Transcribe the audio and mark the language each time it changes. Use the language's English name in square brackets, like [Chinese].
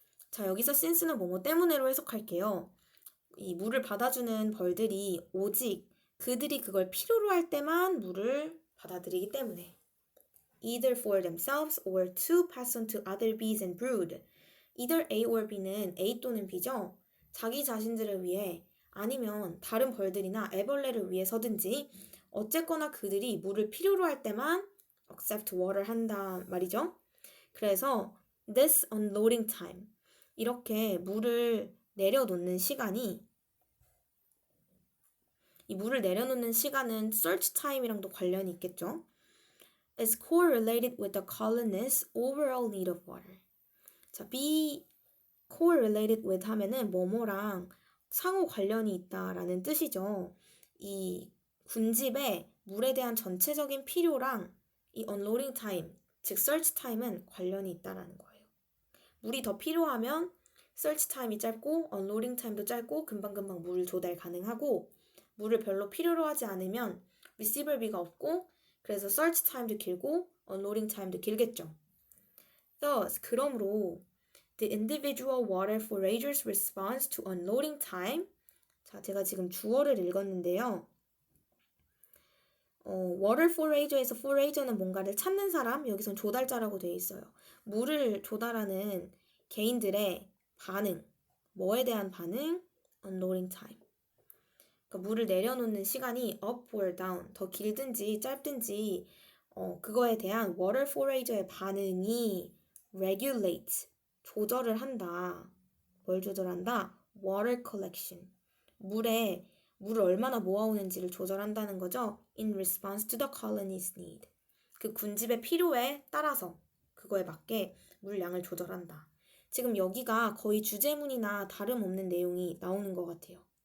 [Korean] 자, 여기서 since는 뭐뭐 때문에로 해석할게요. 이 물을 받아주는 벌들이 오직 그들이 그걸 필요로 할 때만 물을 받아들이기 때문에. [English] Either for themselves or to pass on to other bees and brood. [Korean] Either A or B는 A 또는 B죠. 자기 자신들을 위해 아니면 다른 벌들이나 애벌레를 위해서든지 어쨌거나 그들이 물을 필요로 할 때만 [English] accept water [Korean] 한다 말이죠. 그래서 [English] this unloading time, [Korean] 이렇게 물을 내려놓는 시간이 이 물을 내려놓는 시간은 search time이랑도 관련이 있겠죠. [English] is correlated with the colonist's overall need of water. [Korean] 자, [English] be correlated with [Korean] 하면은 뭐뭐랑 상호 관련이 있다라는 뜻이죠. 이 군집의 물에 대한 전체적인 필요랑 이 unloading time, 즉 search time은 관련이 있다라는 거예요. 물이 더 필요하면 search time이 짧고 unloading time도 짧고 금방금방 물 조달 가능하고 물을 별로 필요로 하지 않으면 receiver bee가 없고 그래서 search time도 길고 unloading time도 길겠죠. [English] Thus, [Korean] 그러므로 [English] the individual water forager's response to unloading time. [Korean] 자, 제가 지금 주어를 읽었는데요. water forager에서 forager는 뭔가를 찾는 사람, 여기선 조달자라고 되어 있어요. 물을 조달하는 개인들의 반응, 뭐에 대한 반응? unloading time. 그러니까 물을 내려놓는 시간이 [English] up or down, [Korean] 더 길든지 짧든지 그거에 대한 water forager의 반응이 regulate, 조절을 한다. 뭘 조절한다? water collection. 물을 얼마나 모아오는지를 조절한다는 거죠. [English] In response to the colony's need. [Korean] 그 군집의 필요에 따라서 그거에 맞게 물량을 조절한다. 지금 여기가 거의 주제문이나 다름없는 내용이 나오는 것 같아요.